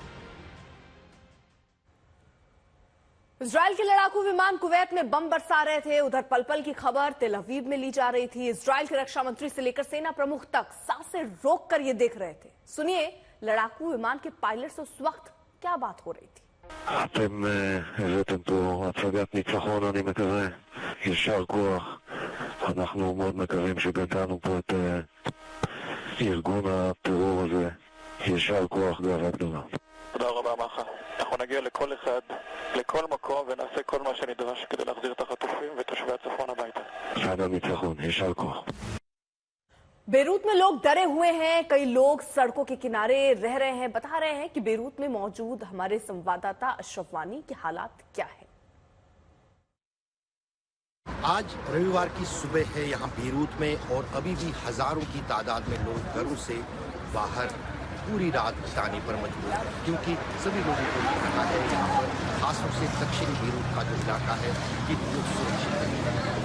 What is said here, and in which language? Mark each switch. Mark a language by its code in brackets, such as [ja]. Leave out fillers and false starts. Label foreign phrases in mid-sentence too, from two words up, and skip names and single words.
[hi] इजराइल के लड़ाकू विमान कुवैत में बम बरसा रहे थे। उधर पल-पल की खबर तेल अवीव में ली जा रही थी। इजराइल के रक्षा मंत्री से लेकर सेना प्रमुख तक सांसें रोककर ये देख रहे थे। सुनिए, लड़ाकू विमान के पायलट से उस वक्त क्या बात हो रही थी। [he] אתם הבאתם פה הצגת ניצחון, אני מקווה. יישר כוח. אנחנו מאוד מקווים שגדענו פה את ארגון הטרור הזה. יישר כוח, גאווה גדולה. תודה רבה מח"א. אנחנו נגיע לכל אחד, לכל מקום, ונעשה כל מה שנדרש כדי להחזיר את החטופים ותושבי הצפון הביתה. עד הניצחון, יישר כוח. [hi] बेरूत में लोग डरे हुए हैं। कई लोग सड़कों के किनारे रह रहे हैं। बता रहे हैं कि बेरूत में मौजूद हमारे संवाददाता अशरफ वानी के हालात क्या है। आज रविवार की सुबह है यहाँ बेरूत में, और अभी भी हजारों की तादाद में लोग घरों से बाहर पूरी रात बिताने पर मजबूर है, क्योंकि सभी लोगों को लग रहा है यहाँ पर खासतौर से दक्षिणी बेरूत का जो इलाका है ये बहुत सुरक्षित है।